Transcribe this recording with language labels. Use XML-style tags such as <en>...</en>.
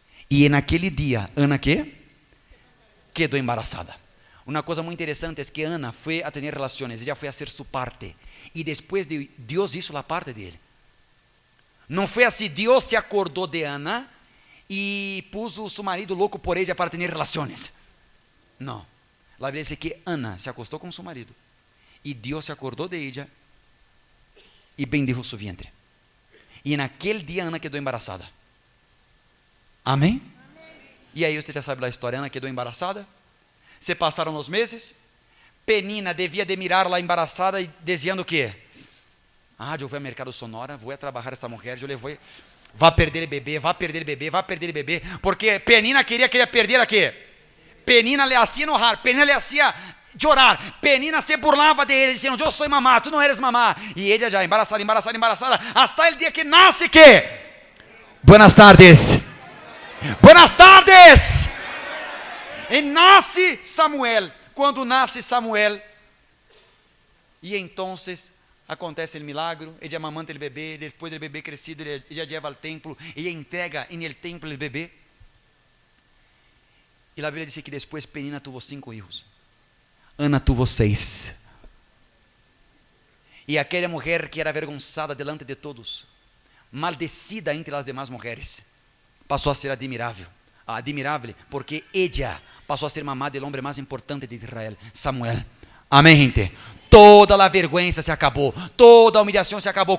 <pt>E naquele dia, Ana que? Quedou embaraçada. Uma coisa muito interessante é que Ana foi a ter relações, ela foi a ser sua parte. E depois de Deus hizo a parte dele. Não foi assim, Deus se acordou de Ana</pt> <es>y puso su marido loco por ella para tener relaciones. No, la Biblia dice que Ana se acostó con su marido y Dios se acordó de ella y bendijo su vientre. Y en aquel día Ana quedó embarazada. Amén.</es> <pt>E aí você já sabe a história. Ana quedou embaraçada. Se passaram os meses. Penina devia de mirar-la embaraçada e dizendo o quê? Eu vou ao mercado Sonora, vou trabalhar essa mulher, eu vou, vai perder o bebê, vai perder o bebê, vai perder o bebê. Porque Penina queria que ele perder quê?</pt> <es>Penina le hacía enojar,</es> <pt>Penina le hacía chorar, Penina se burlava de ele, dizendo, eu sou mamá, tu não eres mamá. E ela já embaraçada, hasta o dia que nasce que?</pt> <es>Buenas tardes. Buenas tardes.</es> <pt>E nasce Samuel. Quando nasce Samuel, e então acontece o milagre, ella amamanta o bebê, depois do bebê crescido,</pt> <es>ella lleva ao templo, ella entrega en el templo</es> <pt>o bebê. E a Bíblia diz que depois</pt> <es>Penina tuvo 5 hijos, Ana tuvo 6.</es> <pt>E aquela mulher que era</pt> <es>avergonzada delante de todos, maldecida entre</es> <pt>as demais mulheres, passou a ser admirável, porque ella passou a ser mamá do homem mais importante de Israel, Samuel. Amém, gente? Toda a vergonha se acabou, toda a humilhação se acabou.</pt>